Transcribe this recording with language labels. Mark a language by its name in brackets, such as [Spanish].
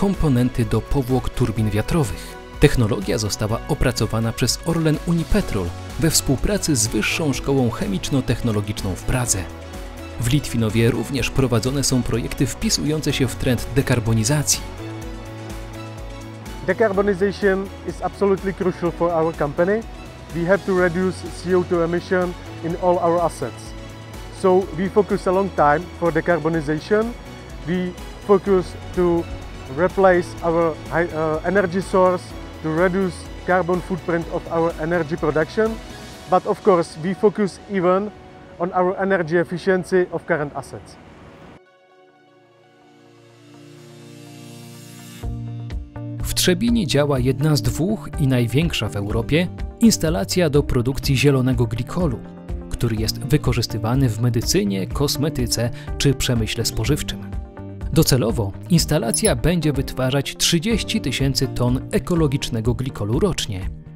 [Polish] komponenty do powłok turbin wiatrowych. Technologia została opracowana przez Orlen Unipetrol we współpracy z Wyższą Szkołą Chemiczno-Technologiczną w Pradze. W Litwinowie również prowadzone są projekty wpisujące się w trend dekarbonizacji. [English] Decarbonization is absolutely crucial for our company. We have to reduce CO2 emission in all our assets. So we focus a long time for decarbonization. We focus to replace our energy source, to reduce carbon footprint of our energy production. But of course, we focus even on our energy efficiency of current assets. [Polish] W Trzebinie działa jedna z dwóch i największa w Europie instalacja do produkcji zielonego glikolu, który jest wykorzystywany w medycynie, kosmetyce czy przemyśle spożywczym. Docelowo instalacja będzie wytwarzać 30 000 ton ekologicznego glikolu rocznie.